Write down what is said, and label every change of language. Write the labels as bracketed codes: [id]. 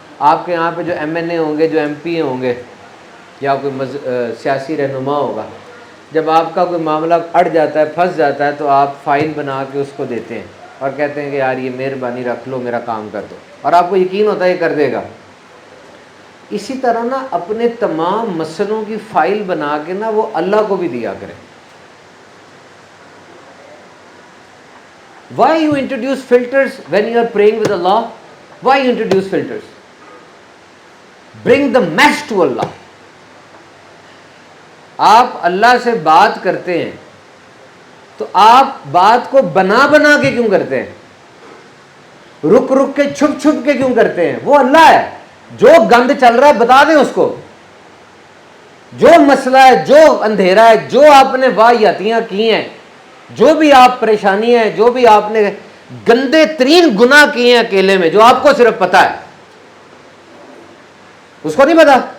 [ur] آپ کے یہاں پہ جو ایم این اے ہوں گے، جو ایم پی ہوں گے، یا کوئی سیاسی رہنما ہوگا، جب آپ کا کوئی معاملہ اڑ جاتا ہے، پھنس جاتا ہے، تو آپ فائل بنا کے اس کو دیتے ہیں اور کہتے ہیں کہ یار یہ مہربانی رکھ لو، میرا کام کر دو، اور آپ کو یقین ہوتا ہے یہ کر دے گا. اسی طرح نا اپنے تمام مسئلوں کی فائل بنا کے نا وہ اللہ کو بھی دیا کریں. [en] Why you introduce filters when you are praying with Allah? Why you introduce filters? Bring the mess to Allah. [ur] آپ اللہ سے بات کرتے ہیں تو آپ بات کو بنا بنا کے کیوں کرتے ہیں؟ رک رک کے چھپ چھپ کے کیوں کرتے ہیں؟ وہ اللہ ہے. جو گند چل رہا ہے بتا دیں اس کو. جو مسئلہ ہے، جو اندھیرا ہے، جو آپ نے واہیاتیاں کی ہیں، جو بھی آپ پریشانی ہے، جو بھی آپ نے گندے ترین گناہ کیے ہیں اکیلے میں، جو آپ کو صرف پتا ہے، اس کو نہیں پتا.